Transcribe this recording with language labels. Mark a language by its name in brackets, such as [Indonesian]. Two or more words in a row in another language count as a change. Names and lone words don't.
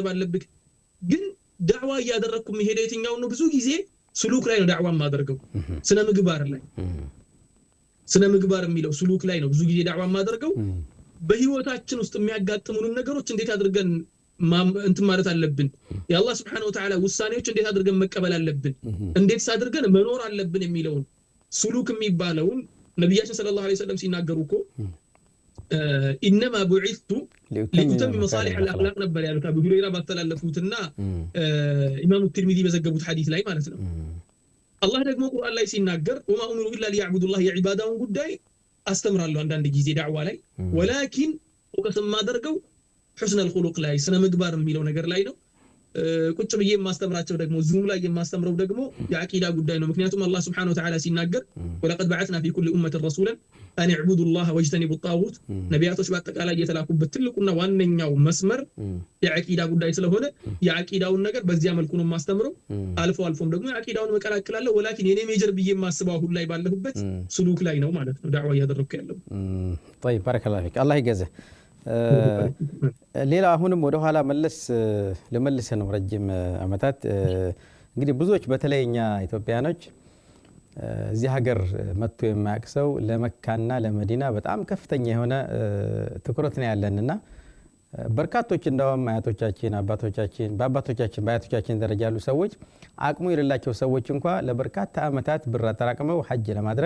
[Amharic] አለብህ ግን ዳዕዋ ያደረኩ መሄድ የትኛው ነው ብዙ ጊዜ ሱሉክ ላይ ነው ዳዕዋ ማድረገው ስነ ምግባር ላይ ስነ ምግባር የሚለው ሱሉክ ላይ ነው ብዙ ጊዜ ዳዕዋ ማድረገው በህይወታችን ውስጥ የሚያጋጥሙን ነገሮች እንዴት አድርገን እንት ማለት አለብን የአላህ [Arabic] سبحانه وتعالى [Amharic] ውሳኔዎች እንዴት አድርገን መቀበል አለብን እንዴት አድርገን መኖር አለብን የሚለው ሱሉክ የሚባለው ነብያችን [Arabic] صلى الله عليه وسلم [Amharic] ሲናገሩኮ [Arabic] انما بعثت لأتمم مصالح الاخلاق [Amharic] ነበር ያሉት አቡ ሁረይራ ባስተላለፉትና ኢማሙ ትርሚዚ በዘገቡት ሐዲስ ላይ ማለት ነው አላህ ደግሞ ቁርአን ላይ ሲናገር [Arabic] وما امروا الا ليعبدوا الله [Amharic] የዒባዳውን ጉዳይ አስተምራለሁ አንዳንድ ጊዜ ዳዕዋ ላይ ወላኪን ወቀሰም ማደርገው [Arabic] حسن الخلق [Amharic] ላይ ስነ ምግባር የሚለው ነገር ላይ ነው ቁጭ ብዬ ማስተምራቸው ደግሞ ዙም ላይ የማስተምረው ደግሞ የአቂዳ ጉዳይ ነው ምክንያቱም አላህ [Arabic] سبحانه وتعالى [Amharic] ሲናገር [Arabic] ولقد بعثنا في كل امه رسولا ان اعبدوا الله واجتنبوا الطاغوت [Amharic] ነቢያቶች በአጠቃላይ የተላኩበት ትልቁና ዋነኛው መስመር የአቂዳ ጉዳይ ስለሆነ የአቂዳውን ነገር በዚያ መልኩ ነው ማስተምረው አልፎም ደግሞ የአቂዳውን መቀላቀላለሁ ወላኪን የኔ ሜጀር ብዬ ማስበው ሁሉ ላይ ባለሁበት ሱሉክ ላይ ነው ማለት ነው ዳዕዋ ያደረኩ ያለው [Arabic] طيب بارك الله فيك الله يجزاه [Amharic] ሌላ አሁንም ወደ ኋላ ለመለስ ነው ረጅም አመታት እንግዲህ ብዙዎች በተለይኛ ኢትዮጵያኖች እዚህ ሀገር መጥቶ የማያቅሰው ለመካና ለመዲና በጣም ከፍተኛ የሆነ ትኩረት ነው ያለንና በርካቶች እንደውም አያቶቻችን በአባቶቻችን ደረጃ ያሉ ሰዎች አቅሙ የሌላቸው ሰዎች እንኳን ለበርካታ አመታት ብር አጠራቅመው ሐጅ ለማድረግ